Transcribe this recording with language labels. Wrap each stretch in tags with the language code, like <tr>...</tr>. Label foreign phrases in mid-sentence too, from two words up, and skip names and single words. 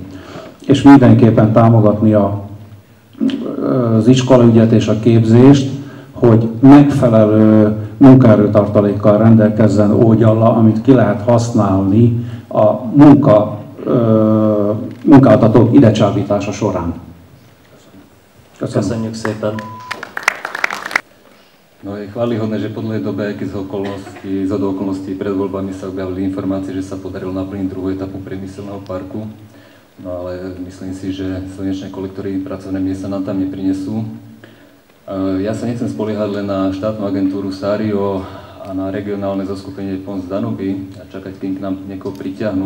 <hu>És mindenképpen támogatni az iskolaügyet és a képzést, hogy megfelelő munkaerőtartalékkal rendelkezzen Ógyalla, amit ki lehet használni a munka munkáltatók ide csábítása során. Köszönjük szépen.</hu> <sk>No je chválihodné, že po dlhej dobe, aj keď z okolností pred voľbami sa objavili informácie, že sa podarilo naplniť druhú etapu priemyselného parku. No ale myslím si, že slnečné kolektory pracovné miesta nám tam neprinesú. Ja sa nechcem spoliehať len na štátnu agentúru SARIO a na regionálne zoskupenie Pons Danuby a čakať, kým k nám niekoho priťahnú.</sk>